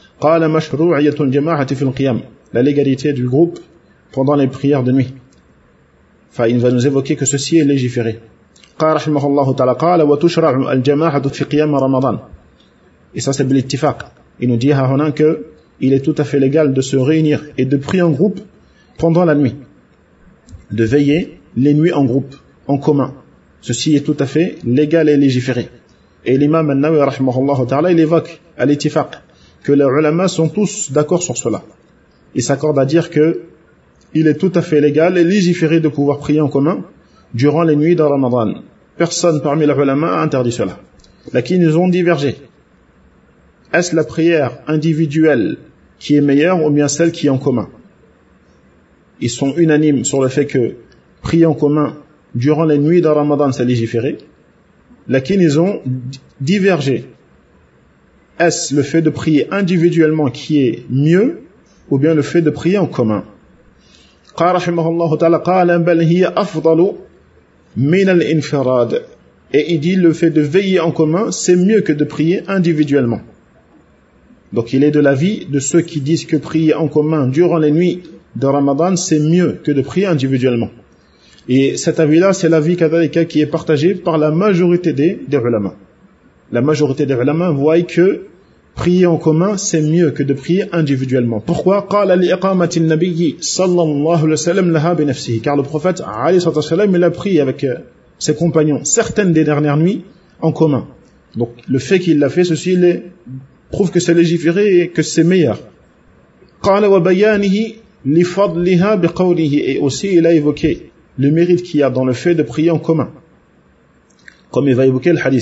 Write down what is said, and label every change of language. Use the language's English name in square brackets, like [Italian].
[Arabic] قال مشروعية الجماعة في القيام, [French] la légalité du groupe pendant les prières de nuit. Enfin, il va nous évoquer que ceci est légiféré. [Arabic] قال رحمه الله تعالى قال وتشرع الجماعة في قيام رمضان. [French] Et ça c'est bel ittifaq. Il nous dit [Arabic] ها هنا [French] que il est tout à fait légal de se réunir et de prier en groupe pendant la nuit, de veiller les nuits en groupe, en commun. Ceci est tout à fait légal et légiféré. Et l'imam al-Nawawi rahimahullah ta'ala, il évoque à l'ittifaq que les ulama sont tous d'accord sur cela. Ils s'accordent à dire que il est tout à fait légal et légiféré de pouvoir prier en commun durant les nuits de Ramadan. Personne parmi les ulama a interdit cela. Lakin, ils ont divergé. Est-ce la prière individuelle qui est meilleure ou bien celle qui est en commun? Ils sont unanimes sur le fait que prier en commun durant les nuits de Ramadan, c'est légiféré. Lakin, ils ont divergé. Est-ce le fait de prier individuellement qui est mieux ou bien le fait de prier en commun? [Arabic] قال رحمه الله تعالى قال بل هي أفضل من الانفراد. [French] Et il dit le fait de veiller en commun, c'est mieux que de prier individuellement. Donc il est de l'avis de ceux qui disent que prier en commun durant les nuits de Ramadan, c'est mieux que de prier individuellement. Et cet avis-là, c'est l'avis qui est partagé par la majorité des ulama. La majorité des ulama voient que prier en commun, c'est mieux que de prier individuellement. Pourquoi? [Arabic] قال لإقامة النبي صلى الله عليه وسلم لها بنفسه. [French] Car le prophète, [Arabic] عليه الصلاة والسلام, [French] il a prié avec ses compagnons certaines des dernières nuits en commun. Donc le fait qu'il l'a fait, ceci il prouve que c'est légiféré et que c'est meilleur. [Arabic] قال وبيانه لفضلها بقوله. [French] Et aussi il a évoqué le mérite qu'il y a dans le fait de prier en commun. Comme il va évoquer le hadith.